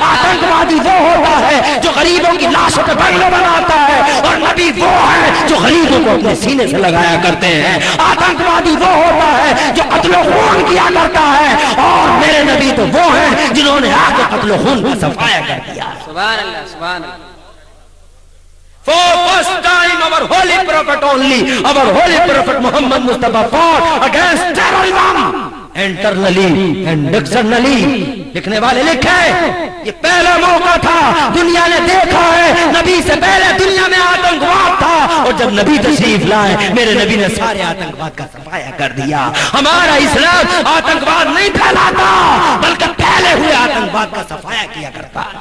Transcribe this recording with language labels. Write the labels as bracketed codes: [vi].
[ur] آتنکوادی وہ ہوتا ہے جو غریبوں کی لاشوں پہ بنگلے بناتا ہے, اور نبی وہ ہے جو غریبوں کو اپنے سینے سے لگایا کرتے ہیں. آتنکوادی وہ ہوتا ہے جو قتل و خون کیا کرتا ہے, اور میرے نبی تو وہ ہیں جنہوں نے آ کے قتل و خون کا صفایا کر دیا. سبحان اللہ, سبحان اللہ. [en] For first time our holy prophet only, our holy prophet Muhammad Mustafa fought against terrorism internally and externally. [ur] لکھنے والے لکھے یہ پہلا موقع تھا, دنیا نے دیکھا ہے نبی سے پہلے دنیا میں آتنکواد تھا, اور جب نبی تشریف لائے میرے نبی نے سارے آتنکواد کا صفایا کر دیا. ہمارا اسلام آتنکواد نہیں پھیلاتا بلکہ پھیلے ہوئے آتنکواد کا صفایا کیا کرتا.